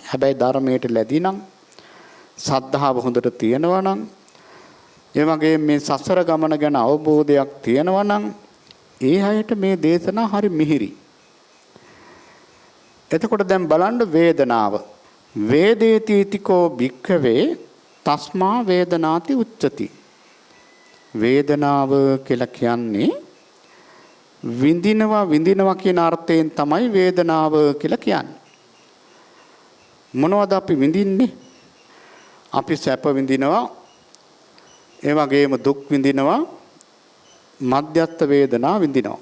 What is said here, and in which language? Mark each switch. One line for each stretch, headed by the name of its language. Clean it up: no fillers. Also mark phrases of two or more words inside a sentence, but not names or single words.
Sinhala: හැබැයි ධර්මයට ලැබී නම් සද්ධාව හොඳට තියෙනවා නම් ඒ වගේ මේ සසර ගමන ගැන අවබෝධයක් තියෙනවා නම් ඒ අයට මේ දේශනා හරි මිහිරි. එතකොට දැන් බලන්න වේදනාව.
Pali: වේදේතිතිකෝ භික්ඛවේ තස්මා වේදනාති උච්චති.
Sinhala: වේදනාව කියලා කියන්නේ විඳිනවා කියන අර්ථයෙන් තමයි වේදනාව කියලා කියන්නේ. මොනවද අපි විඳින්නේ? අපි සැප විඳිනවා, ඒ වගේම දුක් විඳිනවා, මධ්‍යස්ථ වේදනා විඳිනවා.